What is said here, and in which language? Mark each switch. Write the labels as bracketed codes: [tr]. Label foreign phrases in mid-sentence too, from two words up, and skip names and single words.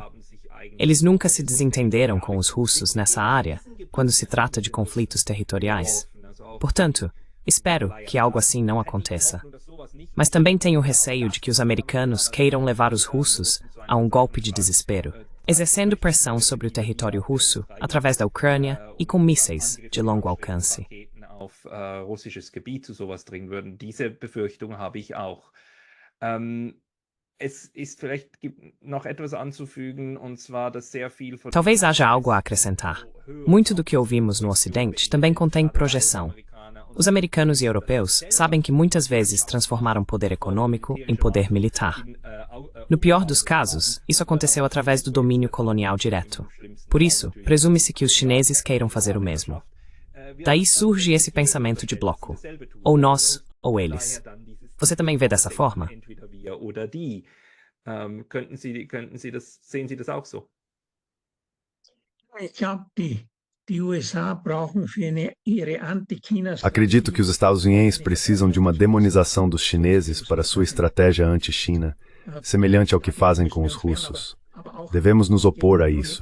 [pt] Eles nunca se desentenderam com os russos nessa área quando se trata de conflitos territoriais. Portanto, espero que algo assim não aconteça. Mas também tenho receio de que os americanos queiram levar os russos a um golpe de desespero, exercendo pressão sobre o território russo através da Ucrânia e com mísseis de longo alcance. [de] Auf russisches Gebiet zu sowas dringen würden. Diese Befürchtung habe ich auch. Es ist vielleicht noch etwas anzufügen, und zwar, dass sehr viel von... [pt] Talvez haja algo a acrescentar. Muito do que ouvimos no Ocidente também contém projeção. Os americanos e europeus sabem que muitas vezes transformaram poder econômico em poder militar. No pior dos casos, isso aconteceu através do domínio colonial direto. Por isso, presume-se que os chineses queiram fazer o mesmo. Daí surge esse pensamento de bloco. Ou nós, ou eles. Você também vê dessa forma? [de] Sehen Sie das auch so? [pt] Acredito que os Estados Unidos precisam de uma demonização dos chineses para sua estratégia anti-China, semelhante ao que fazem com os russos. Devemos nos opor a isso.